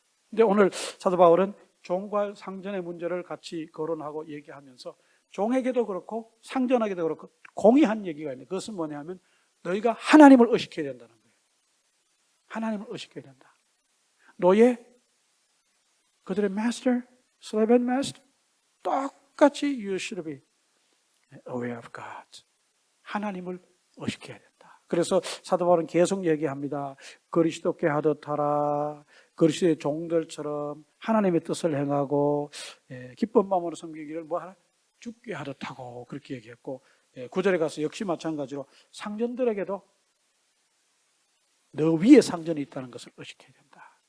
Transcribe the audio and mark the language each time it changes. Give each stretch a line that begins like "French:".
Korean: 근데 오늘 사도 바울은 종과 상전의 문제를 같이 거론하고 얘기하면서 종에게도 그렇고 상전에게도 그렇고 공의한 얘기가 있는데 그것은 뭐냐면 너희가 하나님을 의식해야 된다는 거예요. 하나님을 의식해야 된다. 너의 그들의
English: master, slave and master
Korean: 똑같이
English: you should be aware of God.
Korean: 하나님을 의식해야 된다. 그래서 사도 바울은 계속 얘기합니다. 그리스도께 하듯 하라. 그리스도의 종들처럼 하나님의 뜻을 행하고 기쁜 마음으로 섬기기를 뭐 하라? 죽게 하듯하고 그렇게 얘기했고, 9절에 가서 역시 마찬가지로 상전들에게도 너 위에 상전이 있다는 것을 의식해야 된다.